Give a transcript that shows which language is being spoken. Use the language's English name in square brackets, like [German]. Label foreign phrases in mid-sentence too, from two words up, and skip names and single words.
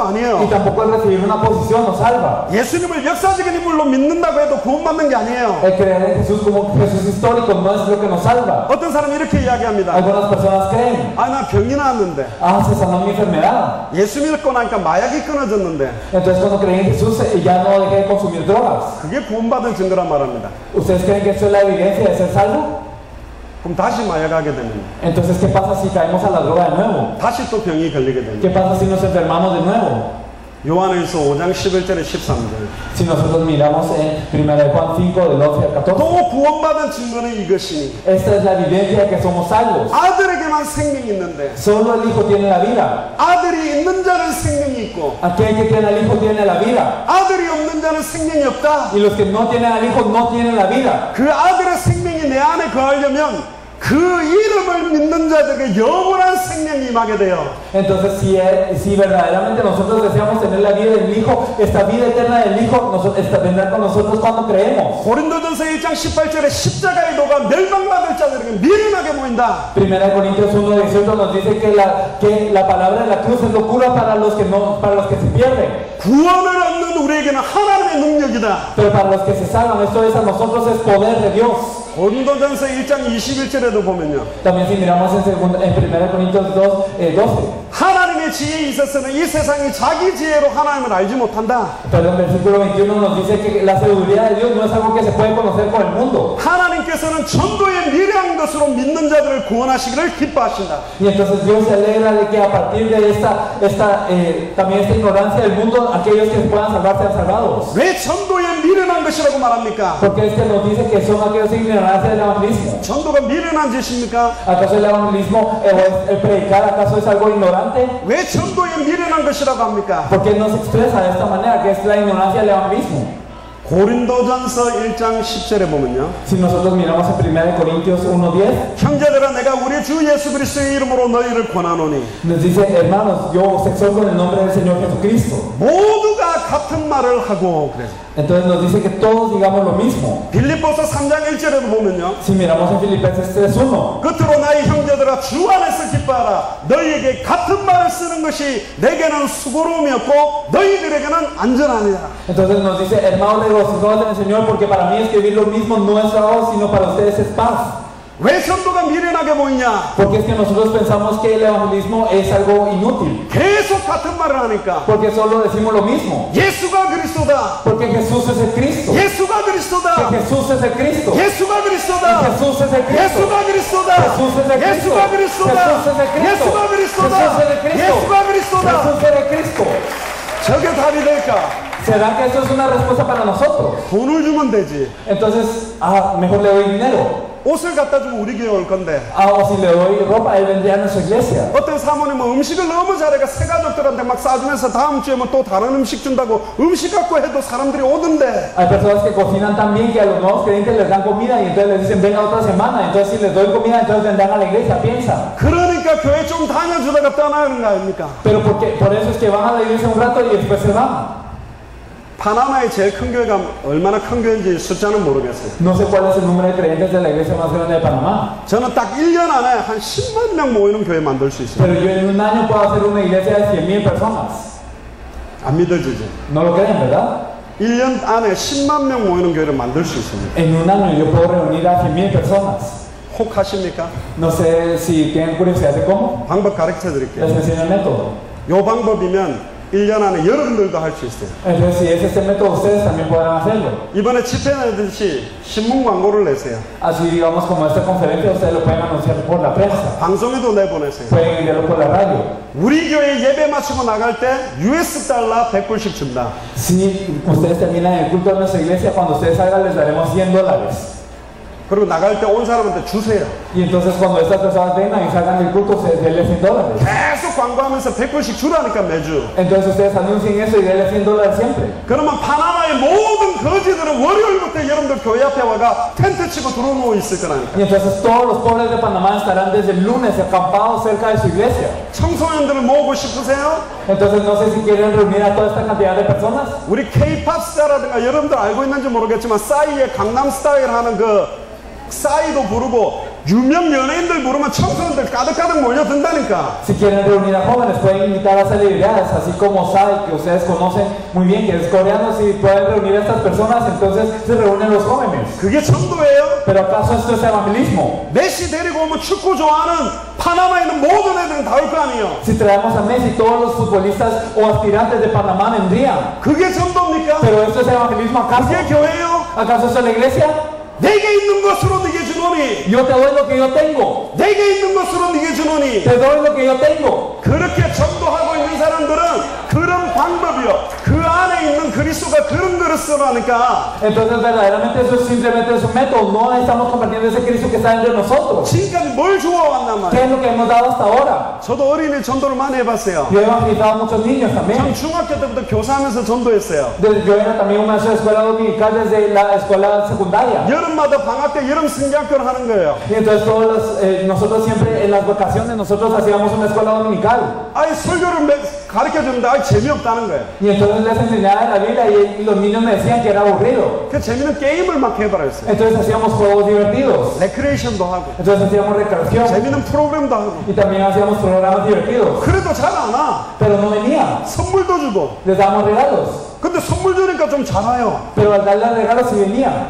[Spanish] Y [Korean] 아니에요. [Spanish] tampoco el recibir una posición nos salva. [Korean] 예수님을 역사적인 인물로 믿는다고 해도 구원받는 게 아니에요. [Spanish] El creer en Jesús como Jesús histórico no es lo que nos salva. [Korean] 어떤 사람이 이렇게 이야기합니다. [Spanish] Algunas personas creen, [Korean] 아, 나 병이 나왔는데 [Spanish] se sanó mi enfermedad. [Korean] 예수 믿고 나니까 마약이 끊어졌는데 [Spanish] Entonces cuando creen en Jesús ya no dejé de consumir drogas. [Korean] 그게 구원받은 증거란 말합니다. [Spanish] ¿Ustedes creen que eso es la evidencia de ser salvo? [Korean] 그럼 다시 마약하게 되면 [Spanish] Entonces, ¿qué pasa si caemos a la droga de nuevo? [Korean] 다시 또 병이 걸리게 됩니다. [Spanish] ¿Qué pasa si nos enfermamos de nuevo? [Korean] 요한일서 5장 11절에 13절 [Spanish] Si nosotros miramos en 1 Juan 5, del 11 al 14, [Korean] 또 구원받은 증거는 이것이니 [Spanish] esta es la evidencia de que somos salvos. [Korean] 아들에게만 생명이 있는데 [Spanish] Solo el Hijo tiene la vida. [Korean] 아들이 있는 자는 생명이 있고 [Spanish] Aquel que tiene al Hijo tiene la vida. [Korean] 아들이 없는 자는 생명이 없다. [Spanish] Y los que no tienen al Hijo no tienen la vida. [Korean] 그 아들의 생명이 내 안에 거하려면 그 이름을 믿는 자들에게 영원한 생명이 임하게 돼요. [Spanish] Entonces, si verdaderamente nosotros deseamos tener la vida del Hijo, esta vida eterna del Hijo vendrá con nosotros cuando creemos. [Korean] 고린도전서 1장 18절에 십자가의 도가 멸망받을 자들에게 미련하게 보인다. [Spanish] 1 Corintios 1:18 nos dice que la palabra de la cruz es locura para los que se pierden. [Korean] 구원을 얻는 우리에게는 하나님의 능력이다. [Spanish] Pero para los que se salvan, esto es a nosotros es poder de Dios. [Korean] 고린도전서 1장 21절에도 보면요. [Spanish] También si miramos en 1 Corintios 2:12. [Korean] 하나님의 지혜에 있어서는 이 세상이 자기 지혜로 하나님을 알지 못한다. [Spanish] Pero el versículo 21 nos dice que la sabiduría de Dios no es algo que se puede conocer por el mundo. [Korean] 하나님께서는 전도에 미래한 것으로 믿는 자들을 구원하시기를 기뻐하신다. [Spanish] Y entonces Dios se alegra de que a partir de también esta ignorancia del mundo, aquellos que puedan salvar sean salvados. [Korean] 왜 전도에 미련한 것이라고 말합니까? [Spanish] Porque nos dice que son aquellos ignorancia del evangelismo. [Korean] 전도가 미련한 짓입니까? [Spanish] ¿Acaso el evangelismo, el predicar, acaso es algo ignorante? [Korean] 왜 전도에 미련한 것이라고 합니까? [Spanish] Porque no se expresa de esta manera, que es la ignorancia del evangelismo. [Korean] 고린도전서 1장 10절에 보면요. [Spanish] Si nosotros miramos en 1 Corintios 1:10, [Korean] 형제들아 내가 우리 주 예수 그리스도의 이름으로 너희를 권하노니 [Spanish] nos dice, hermanos, yo os exhorto en el nombre del Señor Jesucristo. [Korean] 모두가 같은 말을 하고 그래서 [Spanish] Entonces nos dice que todos digamos lo mismo. [Korean] 빌립보서 3장 1절에도 보면요. [Spanish] Si miramos en Filipenses 3:1, [Korean] 끝으로 나의 형제들아 주 안에서 기뻐하라. 너희에게 같은 말을 쓰는 것이 내게는 수고로움이 없고 너희들에게는 안전하니라. [Spanish] entonces nos dice, hermanos, regocijaos en el Señor, porque para mí escribir lo mismo no es trabajo, sino para ustedes es paz. [Korean] 왜 전도가 미련하게 보이냐? [Spanish] Porque es que nosotros pensamos que el evangelismo es algo inútil. [Korean] 계속 같은 말을 하니까. [Spanish] Porque solo decimos lo mismo. [Korean] 예수가 그리스도다. [Spanish] Porque Jesús es el Cristo. [Korean] 예수가 그리스도다. [Spanish] Que Jesús es el Cristo. [Korean] 예수가 그리스도다. [Spanish] Jesús es el Cristo. [Korean] 예수가 그리스도다. [Spanish] Jesús es el Cristo. [Korean] 예수가 그리스도다. [Spanish] Jesús es el Cristo. [Korean] 예수가 그리스도다. [Spanish] Jesús es el Cristo. [Korean] 예수가 그리스도다. [Spanish] Jesús es el Cristo. [Korean] 저게 답이 될까? [Spanish] ¿Será que eso es una respuesta para nosotros? [Korean] 돈을 주면 되지. [Spanish] Entonces, mejor le doy dinero. [Korean] 옷을 갖다 주면 우리 교회 올 건데. [Spanish] O si le doy ropa, él vendría a nuestra iglesia. [Korean] 어떤 사모님은 음식을 너무 잘해가 새 가족들한테 막 싸주면서 다음 주에 뭐 또 다른 음식 준다고 음식 갖고 해도 사람들이 오던데. [Spanish] Hay personas que cocinan tan bien que a los nuevos creyentes les dan comida y entonces les dicen venga otra semana. Entonces si les doy comida, entonces vendrán a la iglesia, piensan. [Korean] 그러니까 그러니까 교회 좀 다녀주다가 떠나는 거 아닙니까? [Spanish] Pero por eso es que van a la iglesia un rato y después se van. [Korean] 파나마의 제일 큰 교회가 얼마나 큰 교회인지 숫자는 모르겠어요. [Spanish] No sé cuál es el número de creyentes de la iglesia más grande de Panamá. [Korean] 저는 딱 1년 안에 한 10만 명 모이는 교회 만들 수 있어요. [Spanish] Pero yo en un año puedo hacer una iglesia de 100,000 personas. [Korean] 안 믿어지죠? [Spanish] No lo creen, ¿verdad? [Korean] 1년 안에 10만 명 모이는 교회를 만들 수 있습니다. [Spanish] En un año yo puedo reunir a 100,000 personas. [Korean] 혹 하십니까? [Spanish] No sé si tienen curiosidad de cómo. [Korean] 방법 가르쳐 드릴게요. [Spanish] Les enseño el método. [Korean] 요 방법이면 1년 안에 여러분들도 할 수 있어요. [Spanish] Entonces, si es este método, ustedes también podrán hacerlo. [Korean] 이번에 집회 내듯이 신문 광고를 내세요. [Spanish] Así, digamos, como esta conferencia, ustedes lo pueden anunciar por la prensa. [Korean] 방송에도 내보내세요. [Spanish] Pueden enviarlo por la radio. [Korean] 우리 교회 예배 마치고 나갈 때 US 달러 100불씩 준다. [Spanish] Si ustedes terminan el culto de nuestra iglesia, cuando ustedes salgan, les daremos $100. [Korean] 그리고 나갈 때 온 사람한테 주세요. [Spanish] Y entonces, cuando estas personas vengan y salgan del culto, ustedes denles $100. [Korean] 계속 광고하면서 100불씩 주라니까 매주. [Spanish] Entonces, ustedes anuncien eso y denles $100 siempre. [Korean] 그러면 파나마의 모든 거지들은 월요일부터 여러분들 교회 앞에 와가 텐트 치고 들어놓고 있을 거라니까. [Spanish] Y entonces, todos los pobres de Panamá estarán desde el lunes acampados cerca de su iglesia. [Korean] 청소년들을 모으고 싶으세요? [Spanish] Entonces, no sé si quieren reunir a toda esta cantidad de personas. [Korean] 우리 K-pop 스타라든가 여러분들 알고 있는지 모르겠지만 싸이의 강남 스타일 하는 그 싸이도 부르고 유명 연예인들 부르면 청소년들 가득가득 몰려든다니까. [Spanish] Si quieren reunir a jóvenes, pueden invitar a celebridades, así como Sai, que ustedes conocen muy bien, que es coreano. Si pueden reunir a estas personas, entonces se reúnen los jóvenes. [Korean] 그게 전도예요? [Spanish] Pero ¿acaso esto es evangelismo? [Korean] 메시 데리고 오면 축구 좋아하는 파나마에 있는 모든 애들은 다 올 거 아니에요. [Spanish] Si traemos a Messi, todos los futbolistas o aspirantes de Panamá vendrían. [Korean] 그게 전도입니까? [Spanish] Pero ¿esto es evangelismo acaso? [Korean] 그게 교회예요? [Spanish] ¿Acaso esto es la iglesia? [Korean] 내게 있는 것으로 네게 주노니, [Spanish] Yo te doy lo que yo tengo. [Korean] 내게 있는 것으로 네게 주노니. [Spanish] Te doy lo que yo tengo. [Korean] 그렇게 전도하고 있는 사람들은 그런 방법이요, 그 안에 있는 그리스도가 그런 그릇으로 하니까 [Spanish] Entonces verdaderamente eso es simplemente es un método. No estamos compartiendo ese Cristo que está entre nosotros. [Korean] 지금까지 뭘 주워왔단 [Spanish] ¿Qué [Korean] 말이에요. [Spanish] es lo que hemos dado hasta ahora? [Korean] 저도 어린이 전도를 많이 해봤어요. [Spanish] Yo he evangelizado a muchos niños [Korean] 전 [Spanish] también. [Korean] 중학교 때부터 교사하면서 전도했어요. [Spanish] Yo era también un maestro de escuela dominical desde la escuela secundaria. [Korean] 여름마다 방학 때 여름 성경학교를 하는 거예요. [Spanish] Y entonces nosotros siempre en las vacaciones nosotros hacíamos una escuela dominical. [Korean] 아니 설교를 가르쳐 주는데 아니 재미없다는 거예요. [Spanish] Y entonces les enseñaba en la Biblia y los niños me decían que era aburrido. [Korean] 그 재미는 게임을 막 해봐라 했어요. [Spanish] Entonces hacíamos juegos divertidos. [Korean] 레크레이션도 하고 [Spanish] Entonces hacíamos recreación. [Korean] 재미는 프로그램도 하고. [Spanish] Y también hacíamos programas divertidos. [Korean] 그래도 잘 안 와. [Spanish] Pero no venían. [Korean] 선물도 주고. [Spanish] Les dábamos regalos. [Korean] 근데 선물 주니까 좀 잘 와요. [Spanish] Pero al darles regalos sí venían.